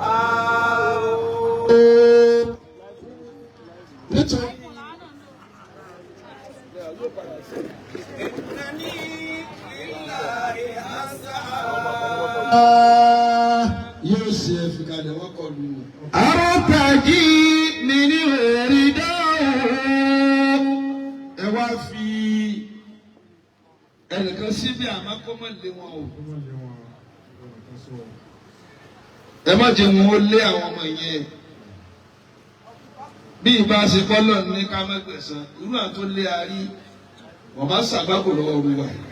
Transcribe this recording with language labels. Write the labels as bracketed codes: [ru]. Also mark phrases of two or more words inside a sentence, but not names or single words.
[yo] nítorí [ar] إنني لله أسعى [yo] yóò ṣe ẹ̀fìkà ni wọ́n kọ lù ú. [ar] أرتجي منه رداه. [yo] ẹ wá fi ẹnìkan síbi àmọ́ kó má lé wọn o. ẹ má jẹ́ wọn ó lé àwọn ọmọ yẹn. bí ìbá ṣe kọ́lọ̀ ní ká má gbẹ̀san irú àwọn tó lé arí wọ́n bá ṣàgbákò lọ́wọ́ olúwa.